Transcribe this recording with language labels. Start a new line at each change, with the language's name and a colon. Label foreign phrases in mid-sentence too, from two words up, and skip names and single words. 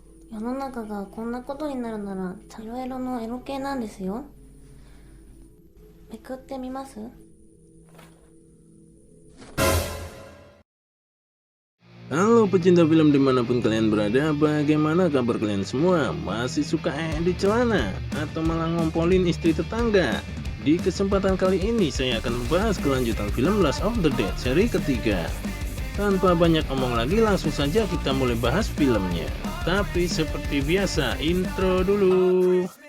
Japanese: 世の中がこんなことになるなら茶色のエロ系なんですよ。めくってみます？
Indonesian: Halo pecinta film dimanapun kalian berada, bagaimana kabar kalian semua? Masih suka di celana? Atau malah ngompolin istri tetangga? Di kesempatan kali ini saya akan membahas kelanjutan film Last of the Dead seri ketiga. Tanpa banyak omong lagi, langsung saja kita mulai bahas filmnya. Tapi seperti biasa, intro dulu.